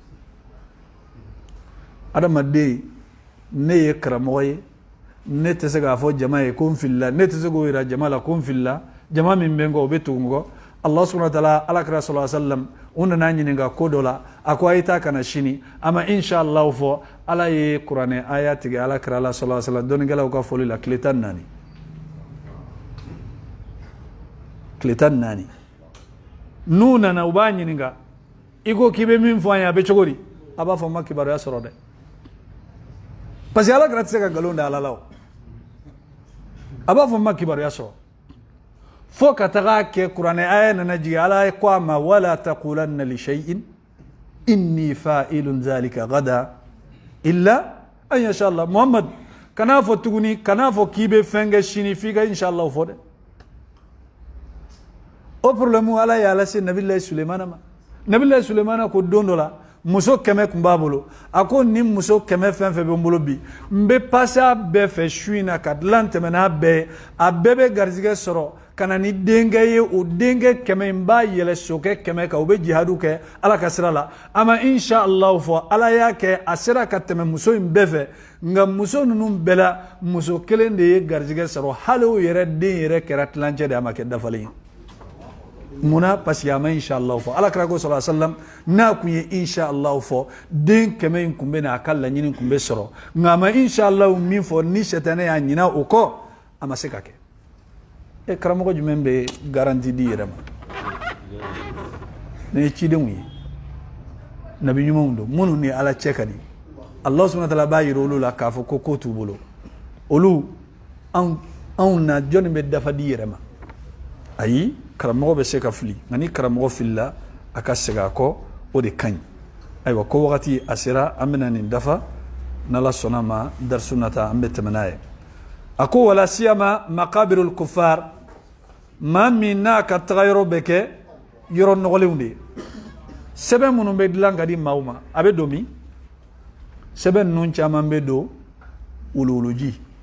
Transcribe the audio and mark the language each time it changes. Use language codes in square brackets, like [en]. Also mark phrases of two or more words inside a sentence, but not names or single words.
[bm] adamaden ne ye karamɔgɔ ye ne tɛ se k'a fɔ jama ye ko n filila ne tɛ se k'o yira jama la ko n filila jama min bɛ n kɔ o bɛ tugu n kɔ [ar] الله سبحانه وتعالى [bm] alakira [ar] صلى الله عليه وسلم [bm] o nana ɲininka ko dɔ la a ko a ye taa kana sini a ma inshallah fɔ ala ye kuranɛ aya tigɛ alakira la [ar] صلى الله عليه وسلم [bm] dɔnnikɛlaw ka foli la tile 14 tile 14 n'u nana u b'a ɲininka i ko k'i bɛ min fɔ an ye a bɛ cogo di a b'a fɔ n ma kibaruya sɔrɔ dɛ [fr] parce que [bm] alakira tɛ se ka nkalon da ala la o a b'a fɔ n ma kibaruya sɔrɔ fo ka taga kɛ kuranɛ aya nana jigin ala ye ko a ma [ar] ولا تقولن لشيء إني فاعل ذلك غدا إلا أن يشاء الله [bm] Muhammad kana fɔ tuguni kana fɔ k'i bɛ fɛn kɛ sini f'i ka inshallah fɔ dɛ o problème ala y'a lase nabilahi Sulemana ma nabilahi Sulemana ko don dɔ la muso 100 tun b'a bolo a ko ni muso 100 fɛn fɛn bɛ n bolo bi n bɛ passe a bɛɛ fɛ su in na ka dilan tɛmɛ n'a bɛɛ ye a bɛɛ bɛ garizigɛ sɔrɔ ka na ni denkɛ ye o denkɛ 100 in b'a yɛlɛ sokɛ 100 kan u bɛ jihadu kɛ ala ka sira la a ma inshallah fɔ ala y'a kɛ a sera ka tɛmɛ muso in bɛɛ fɛ nka muso ninnu bɛɛ la muso kelen de ye garizigɛ sɔrɔ hali o yɛrɛ den yɛrɛ kɛra tilancɛ de a ma kɛ dafalen ye munna [fr] parce que [bm] a ma inshallah fɔ alakira ko [ar] صلى الله عليه وسلم [bm] n'a kun ye inshallah fɔ den 100 in kun bɛ na a ka laɲini kun bɛ sɔrɔ nka a ma inshallah min fɔ ni sɛtanɛ y'a ɲina o kɔ a ma se ka kɛ e karamɔgɔ jumɛn bɛ garanti di yɛrɛ ma ne ye cidenw ye nabi ɲumanw don minnu ni ala cɛ ka di [ar] الله سبحانه وتعالى [bm] b'a yira olu la k'a fɔ ko t'u bolo olu anw na jɔnni bɛ dafa di yɛrɛ ma ayi karamɔgɔ bɛ se ka fili nka ni karamɔgɔ filila a ka segin a kɔ o de ka ɲi ayiwa ko wagati a sera an bɛna nin dafa n'ala sɔnna ma darisu nata an bɛ tɛmɛ n'a ye a ko [ar] ولا سيما مقابر الكفار [bm] maa min n'a ka taga yɔrɔ bɛ kɛ yɔrɔ nɔgɔlenw de ye sɛbɛn minnu bɛ dilan ka di maaw ma a bɛ don min seben nun caman be do wuluwuluji